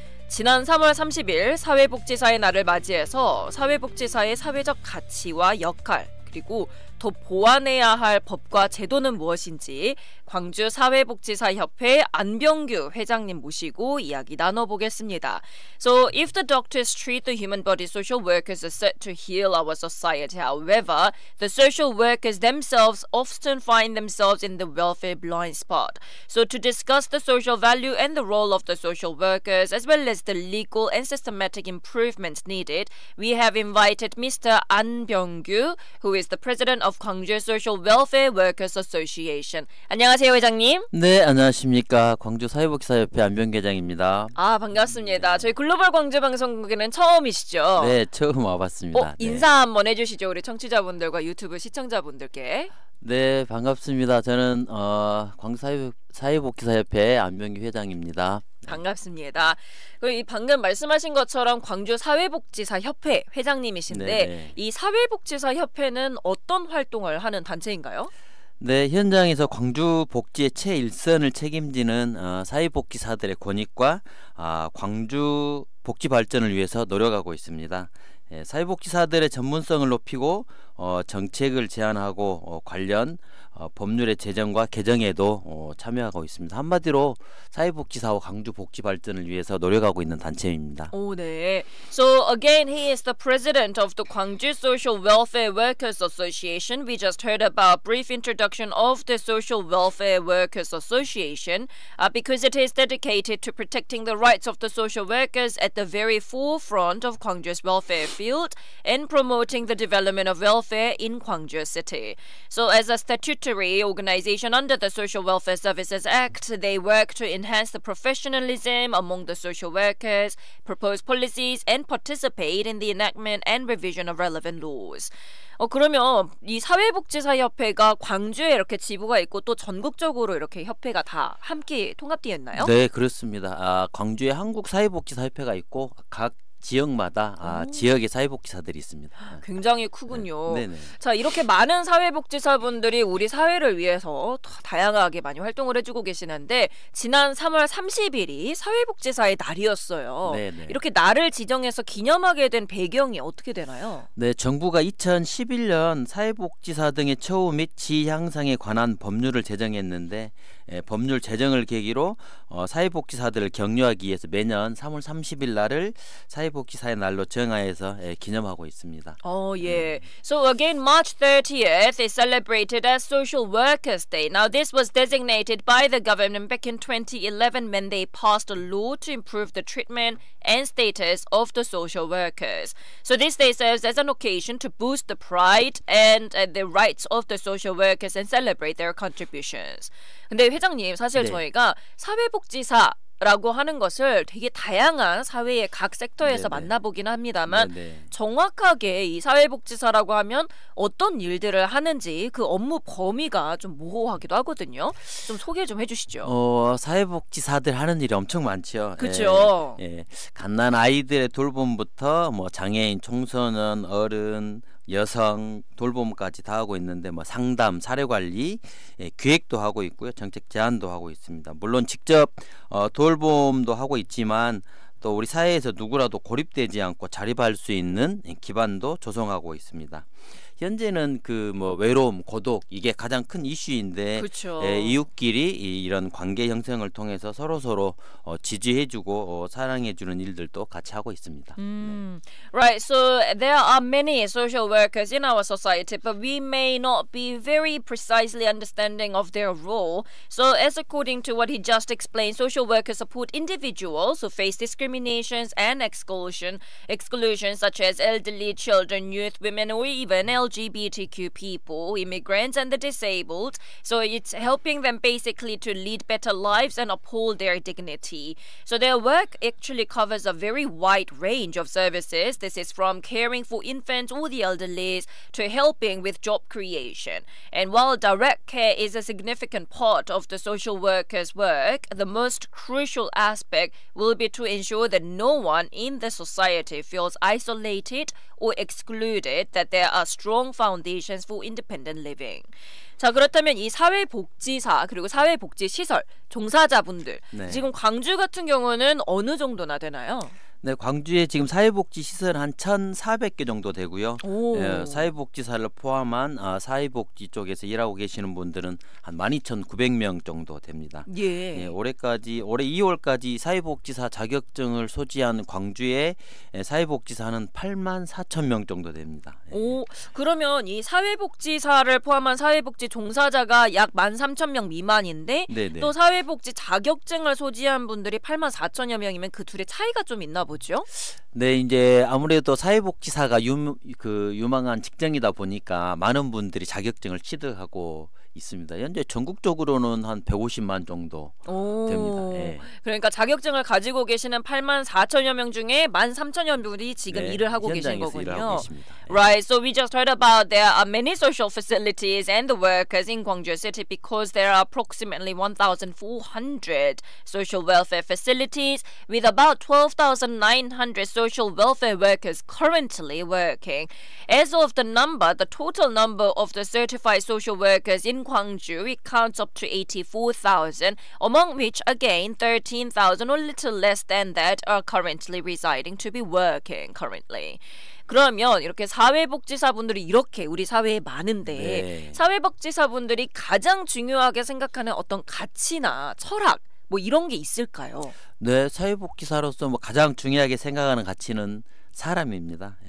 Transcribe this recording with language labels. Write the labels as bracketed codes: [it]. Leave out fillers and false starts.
[ko] 지난 3월 30일 사회복지사의 날을 맞이해서 사회복지사의 사회적 가치와 역할, 그리고 더 보완해야 할 법과 제도는 무엇인지 광주 사회복지사협회 안병규 회장님 모시고 이야기 나눠보겠습니다. [en] So, if the doctors treat the human body, social workers are set to heal our society. However, the social workers themselves often find themselves in the welfare blind spot. So, to discuss the social value and the role of the social workers, as well as the legal and systematic improvements needed, we have invited Mr. An Byung-gyu, who is the president of 광주 Social Welfare Workers Association. [ko] 안녕하세요, 회장님. 네, 안녕하십니까. 광주 사회복지사협회 안병규 회장입니다. 아, 반갑습니다. 저희 글로벌 광주 방송국에는 처음이시죠? 네, 처음 와봤습니다. 인사 한번 해주시죠, 우리 청취자분들과 유튜브 시청자분들께. 네, 반갑습니다. 저는 광주 사회복지사협회 안병규 회장입니다. 반갑습니다. 이 방금 말씀하신 것처럼 광주 사회복지사협회 회장님이신데 네네. 이 사회복지사협회는 어떤 활동을 하는 단체인가요? 네, 현장에서 광주 복지의 최일선을 책임지는 사회복지사들의 권익과 광주 복지 발전을 위해서 노력하고 있습니다. 사회복지사들의 전문성을 높이고 정책을 제안하고 관련 법률의 제정과 개정에도 참여하고 있습니다. 한마디로 사회복지사와 광주 복지 발전을 위해서 노력하고 있는 단체입니다. 오, 네. [en] So again, he is the president of the Gwangju Social Welfare Workers Association. We just heard about brief introduction of the Social Welfare Workers Association because it is dedicated to protecting the rights of the social workers at the very forefront of Gwangju's welfare field and promoting the development of welfare in Gwangju City. So as a statutory organization under the Social Welfare Services Act, they work to enhance the professionalism among the social workers, propose policies, and participate in the enactment and revision of relevant laws. [ko] 그러면 이 사회복지사협회가 광주에 이렇게 지부가 있고 또 전국적으로 이렇게 협회가 다 함께 통합되어 있나요? 네, 그렇습니다. 광주에 한국사회복지사협회가 있고 각 지역마다 지역의 사회복지사들이 있습니다. 굉장히 크군요. 네네. 자, 이렇게 많은 사회복지사분들이 우리 사회를 위해서 다양하게 많이 활동을 해주고 계시는데 지난 3월 30일이 사회복지사의 날이었어요. 네네. 이렇게 날을 지정해서 기념하게 된 배경이 어떻게 되나요? 네, 정부가 2011년 사회복지사 등의 처우 및 지위 향상에 관한 법률을 제정했는데 법률 제정을 계기로 사회복지사들을 격려하기 위해서 매년 3월 30일 날을 사회복지사의 날로 정하여서 기념하고 있습니다. 예. [en] So again, March 30th is celebrated as Social Workers Day. Now, this was designated by the government back in 2011 when they passed a law to improve the treatment and status of the social workers. So this day serves as an occasion to boost the pride and the rights of the social workers and celebrate their contributions. [ko] 근데 회장님, 사실 네. 저희가 사회복지사라고 하는 것을 되게 다양한 사회의 각 섹터에서 네네. 만나보긴 합니다만 네네. 정확하게 이 사회복지사라고 하면 어떤 일들을 하는지 그 업무 범위가 좀 모호하기도 하거든요. 좀 소개 좀 해주시죠. 사회복지사들 하는 일이 엄청 많죠. 그렇죠. 갓난 아이들의 돌봄부터 장애인, 청소년, 어른, 여성 돌봄까지 다 하고 있는데 상담, 사례관리, 기획도 하고 있고요. 정책 제안도 하고 있습니다. 물론 직접 돌봄도 하고 있지만 또 우리 사회에서 누구라도 고립되지 않고 자립할 수 있는 기반도 조성하고 있습니다. 현재는 외로움, 고독 이게 가장 큰 이슈인데 그쵸. 이웃끼리 이런 관계 형성을 통해서 서로 지지해주고 사랑해주는 일들도 같이 하고 있습니다. [en] Right, so there are many social workers in our society, but we may not be very precisely understanding of their role. So as according to what he just explained, social workers support individuals who face discriminations and exclusion such as elderly, children, youth, women, or even LGBTQ people, immigrants, and the disabled. So it's helping them basically to lead better lives and uphold their dignity. So their work actually covers a very wide range of services. This is from caring for infants or the elderly to helping with job creation. And while direct care is a significant part of the social workers' work, the most crucial aspect will be to ensure that no one in the society feels isolated or excluded, that there are strong foundations for independent living. [ko] 자, 그렇다면 이 사회복지사 그리고 사회복지시설 종사자분들 네. 지금 광주 같은 경우는 어느 정도나 되나요? 네, 광주에 지금 사회복지 시설 한 1,400개 정도 되고요. 사회복지사를 포함한 사회복지 쪽에서 일하고 계시는 분들은 한 12,900명 정도 됩니다. 예. 올해 2월까지 사회복지사 자격증을 소지한 광주의 사회복지사는 84,000명 정도 됩니다. 그러면 이 사회복지사를 포함한 사회복지 종사자가 약 13,000명 미만인데 네네. 또 사회복지 자격증을 소지한 분들이 84,000여 명이면 그 둘의 차이가 좀 있나 보죠? 네, 이제 아무래도 사회복지사가 유망한 직장이다 보니까 많은 분들이 자격증을 취득하고 있습니다. 현재 전국적으로는 한 150만 정도 됩니다. 예. 그러니까 자격증을 가지고 계시는 84,000여 명 중에 13,000여 분이 지금 일을 하고 계신 거군요. 일하고 계십니다. [en] Right, so we just heard about there are many social facilities and the workers in Gwangju City because there are approximately 1,400 social welfare facilities with about 12,900 social welfare workers currently working. As of the total number of the certified social workers in Gwangju, it counts up to 84,000, among which again 13,000 or little less than that are currently residing to be working currently. [ko] 그러면 이렇게 사회복지사분들이 이렇게 우리 사회에 많은데 사회복지사분들이 가장 중요하게 생각하는 어떤 가치나 철학 뭐 이런 게 있을까요? 네, 사회복지사로서 가장 중요하게 생각하는 가치는 사람입니다.